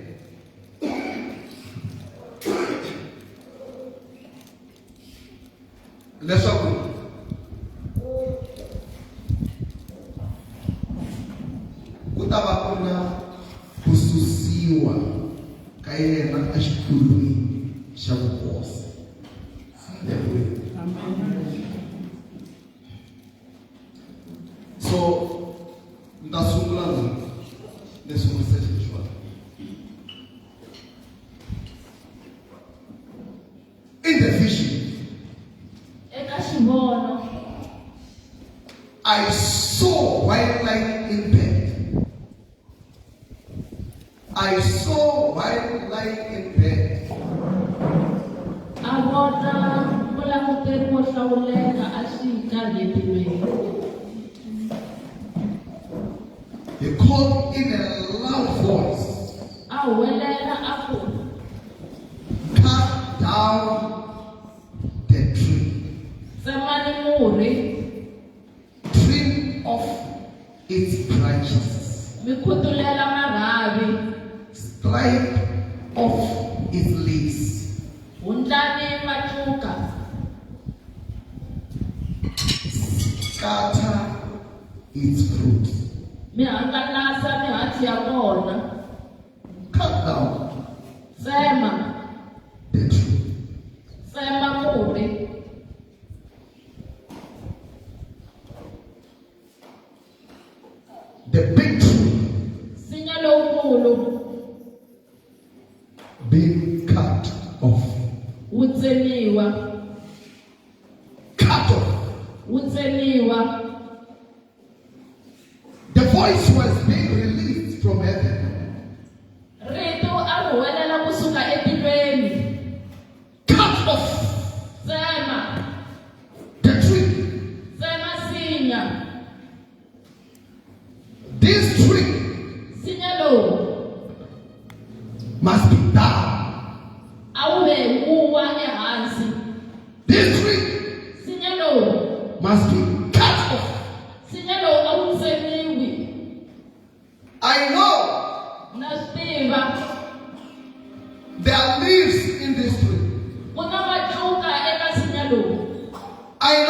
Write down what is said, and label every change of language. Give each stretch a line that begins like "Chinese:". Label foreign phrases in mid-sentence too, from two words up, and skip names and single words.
Tsonga: Leswaku ku ta va ku na ku susiwa ka yena exitulwini xa vukosi. So ni ta sungula leswi message leswiwani.
English: In the vision,
Tsonga: eka xivono
English: I saw white light in bed. I saw white light in bed.
Tsonga: a vona vulanguteri wo hlawuleka a xi karhetilweni.
English: He called in a loud voice,
Tsonga: A huwelela a ku,
English: cut down the tree,
Tsonga: tsemani murhi,
English: trim off its branches,
Tsonga: mi khutulela marhavi,
English: stripe off its leaves,
Tsonga: hundlani matluka,
English: scatter its fruit.
Tsonga: mi hangalasa mihandzu ya kona,
English: Cut down
Tsonga: tsema,
English: the tree.
Tsonga: tsema murhi,
English: The big tree
Tsonga: nsinya lowukulu
English: being cut off.
Tsonga: wu tsemiwa,
English: Cut off.
Tsonga: wu tsemiwa.
English: The voice was being released from heaven.
Tsonga: Rito a ri huwelela kusuka etilweni,
English: Cut off
Tsonga: tsema,
English: the tree.
Tsonga: tsema nsinya.
English: This tree
Tsonga: Nsinya lowu
English: must be down.
Tsonga: a wu vehuwa ehansi.
English: This tree
Tsonga: Nsinya lowu,
English: must be cut off.
Tsonga: nsinya lowu a wu tsemiwi.
English: I know
Tsonga: Na swi tiva
English: there are leaves in this tree.
Tsonga: ku na matluka eka nsinya lowu.